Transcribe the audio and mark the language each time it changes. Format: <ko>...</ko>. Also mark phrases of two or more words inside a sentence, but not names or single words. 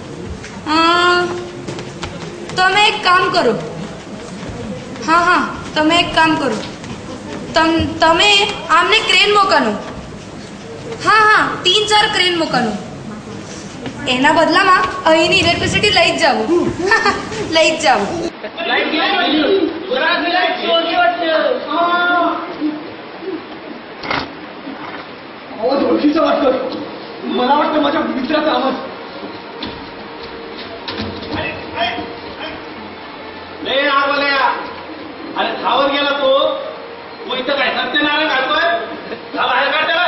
<gu>તમે એક કામ કરો હા હા તમે એક કામ કરો તમે આમને ક્રેન મોકલો હા હા 3-4 ક્રેન મોકલો એના બદલામાં અહીંની ઇલેક્ટ્રિસિટી લઈ જ જાવ લઈ જ જાવ</gu> <mr>आवाज ओळखीचा वाटतोय मला वाटतं माझ्या मित्राचा आवाज अरे धावत गेला तो इथं काय सत्यनारायण घालतोय बाहेर काढ त्याला</mr>